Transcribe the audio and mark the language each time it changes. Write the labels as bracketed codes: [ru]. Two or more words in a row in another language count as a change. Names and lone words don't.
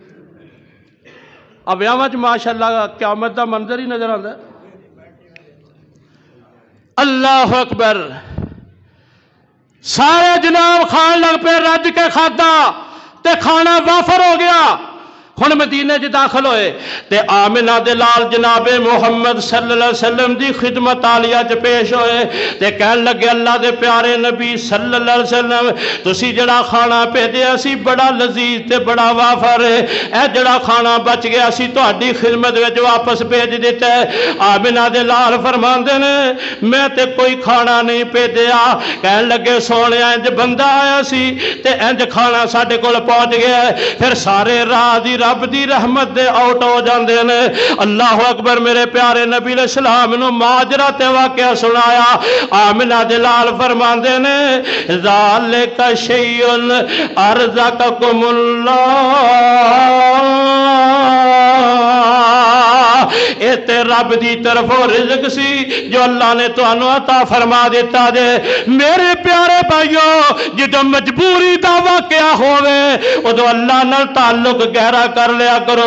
[pa] اب ویاہاں چ ماشاءاللہ قیامت دا منظر ہی نظر آندا. [ar] الله أكبر. [pa] سارے جناب کھان لگ پے، رج کے کھادا تے کھانا وافر ہو گیا. ہن مدینے چ داخل ہوئے تے آمنہ دے لال جنابِ محمد [ar] صلى الله عليه وسلم [pa] دی خدمت عالیہ چ پیش ہوئے تے کہن لگے، اللہ دے پیارے نبی [ar] صلى الله عليه وسلم [pa] تسی جیہڑا کھانا بھیجیا سی بڑا لذیذ تے بڑا وافر ہے، اے جیہڑا کھانا بچ گیا سی تہاڈی خدمت وچ واپس بھیج دتا ہے. آمنہ دے لال فرماندے نے میں تے کوئی کھانا نہیں بھیجیا. کہن لگے سوہنیا انج بندہ آیا سی تے انج کھانا ساڈے کول پہنچ گیا. فیر سارے راہ دی رب دی رحمت دے آؤٹ ہو جاتے نے. [ar] الله أكبر. [pa] میرے پیارے نبی علیہ السلام نوں ماجرا تے واقعہ سنایا. آمنہ دے لال فرماندے نے [ar] ذلك شيء رزقكم الله, [pa] اے تے رب دی طرفوں رزق سی جو اللہ نے تہانوں عطا فرما دتا جے. میرے پیارے بھائیوں جو مجبوری کا واقعہ ہووے اودوں اللہ نال تعلق گہرا کر لیا کرو.